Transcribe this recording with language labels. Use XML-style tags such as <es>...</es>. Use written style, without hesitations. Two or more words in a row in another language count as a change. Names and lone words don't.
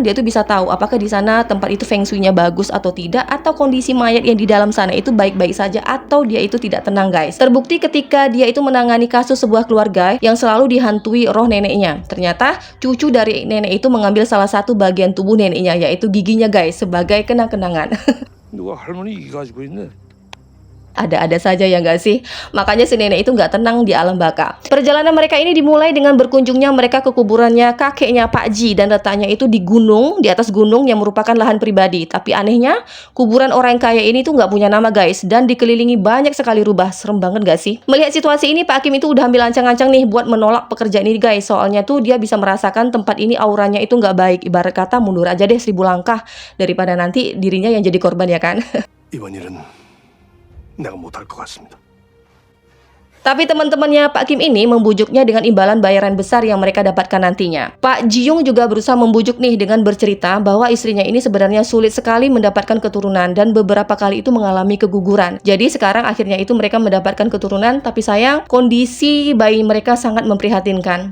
<id>Dia tuh bisa tahu apakah di sana tempat itu Feng Shui-nya bagus atau tidak, atau kondisi mayat yang di dalam sana itu baik-baik saja atau dia itu tidak tenang guys. Terbukti ketika dia itu menangani kasus sebuah keluarga yang selalu dihantui roh neneknya. Ternyata cucu dari nenek itu mengambil salah satu bagian tubuh neneknya, yaitu giginya guys, sebagai kenang-kenangan.</id> <ko>누가 할머니 이 가지고 있네.</ko> <id>Ada-ada saja ya nggak sih? Makanya si nenek itu nggak tenang di alam baka. Perjalanan mereka ini dimulai dengan berkunjungnya mereka ke kuburannya kakeknya Pak Ji, dan letaknya itu di gunung, di atas gunung yang merupakan lahan pribadi. Tapi anehnya, kuburan orang kaya ini tuh nggak punya nama guys, dan dikelilingi banyak sekali rubah. Serem banget nggak sih? Melihat situasi ini, Pak Kim itu udah ambil ancang-ancang nih buat menolak pekerjaan ini guys. Soalnya tuh dia bisa merasakan tempat ini auranya itu nggak baik. Ibarat kata mundur aja deh 1000 langkah daripada nanti dirinya yang jadi korban ya kan?</id> <ko>이번 일은 내가 못할 것 같습니다.</ko> <id>Tapi teman-temannya Pak Kim ini membujuknya dengan imbalan bayaran besar yang mereka dapatkan nantinya. Pak Ji Young juga berusaha membujuk nih dengan bercerita bahwa istrinya ini sebenarnya sulit sekali mendapatkan keturunan dan beberapa kali itu mengalami keguguran. Jadi sekarang akhirnya itu mereka mendapatkan keturunan, tapi sayang kondisi bayi mereka sangat memprihatinkan.</id>